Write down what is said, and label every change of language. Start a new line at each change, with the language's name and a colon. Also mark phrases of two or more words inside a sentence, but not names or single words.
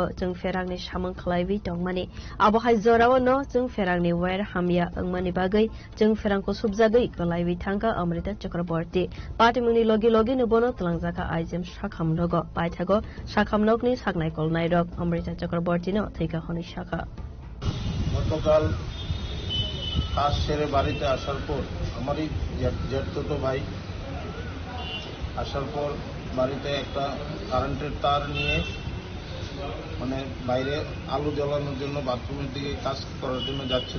Kok Borok: jung ferangni samung khlaiwi tongmani abohai jorao no jung ferangni wire hamya angmani bagai jung ferangko subjagoi kolaiwi thangka Amrita Chakraborty party mungni logi logi nubono tlangjaka aijm sakham nogo paithago sakham nokni sagnai kolnai rok Amrita Chakraborty no theika honi shakha
Bangla: গতকাল কাজ সেরে বাড়িতে আসার পর আমারই জ্যাঠতো ভাই আসার পর বাড়িতে একটা কারেন্টের তার নিয়ে মানে বাইরে আলো জ্বালানোর জন্য বাথরুমের দিকে কাজ করার জন্য যাচ্ছিল।